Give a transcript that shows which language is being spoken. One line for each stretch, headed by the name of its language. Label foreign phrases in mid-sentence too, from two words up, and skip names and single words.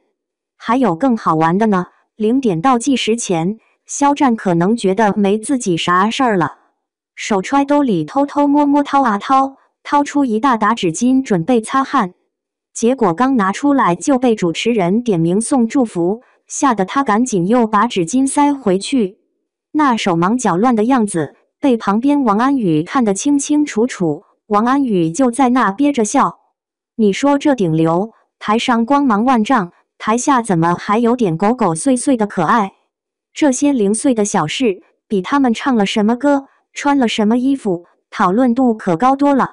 Chinese: 還有更好玩的呢，0點倒計時前，肖戰可能覺得沒自己啥事兒了，手揣兜裡偷偷摸摸掏出一大沓紙巾準備擦汗，結果剛拿出來就被主持人點名送祝福，嚇得他趕緊又把紙巾塞回去，那手忙腳亂的樣子被旁邊王安宇看得清清楚楚，王安宇就在那憋着笑。你說這頂流，台上光芒萬丈，台下怎麼還有點狗狗碎碎的可愛？這些零碎的小事，比他們唱了什麼歌、穿了什麼衣服，討論度可高多了。